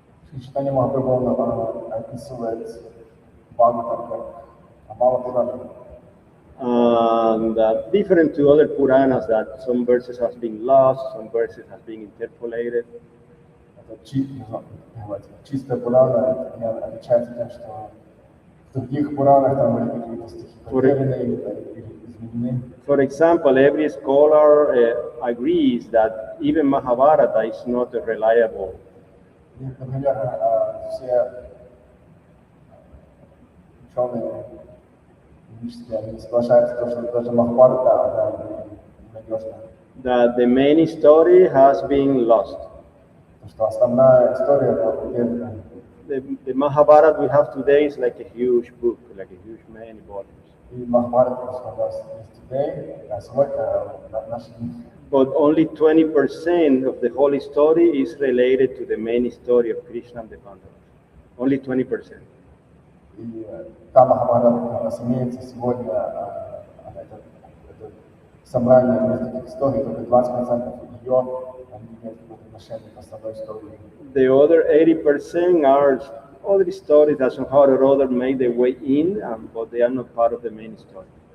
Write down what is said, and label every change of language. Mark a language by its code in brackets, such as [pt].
[ru] Шри Чайтанья Махапрабху он описывает Бхагаватам как Амала Пурана. [en] And different to other Puranas, that some verses have been lost, some verses have been interpolated. [ru] Это чистая Пурана, не отличается тем, что в других Пуранах там были какие-то стихи потеряны или изменены. [en] For example, every scholar agrees that even Mahabharata is not reliable. [ru] Например, все ученые логические, они соглашаются, что даже Махабхарата, она ненадежна. [en] That the main story has been lost. [ru] Потому что основная история была потеряна. [en] The Mahabharata we have today is like a huge book, like a huge many volumes. [ru] И Махабхарата, что у нас есть [en] today, [ru] сегодня наши дни. [en] But only 20% of the whole story is related to the main story of Krishna and the Pandavas. Only 20%. [ru] И та Махабхарата, которая у нас имеется сегодня, это собрание нескольких историй, только 20% ее, они имеют какое-то отношение к основной истории. [en] The other 80% are other stories that somehow or other make their way in, but they are not part of the main story.